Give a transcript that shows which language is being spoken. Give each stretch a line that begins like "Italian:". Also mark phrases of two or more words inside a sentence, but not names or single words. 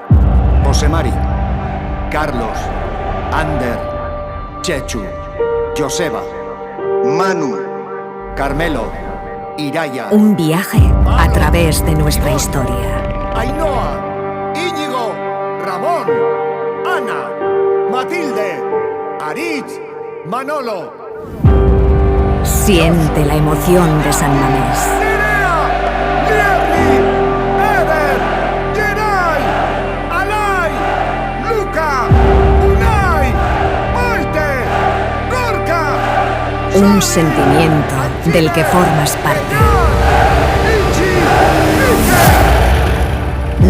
Spanish: José Mari, Carlos, Ander, Chechu, Joseba, Manu, Carmelo, Iraya, Un viaje a través de nuestra historia. Ainhoa, Íñigo, Ramón, Ana, Matilde, Aritz, Manolo, Siente la emoción de San Mamés. Nerea, Lierri, Eder, Geray, Alay, Luca, Unai, Maite, Gorka, Un sentimiento del que formas parte. Ichi, Iker.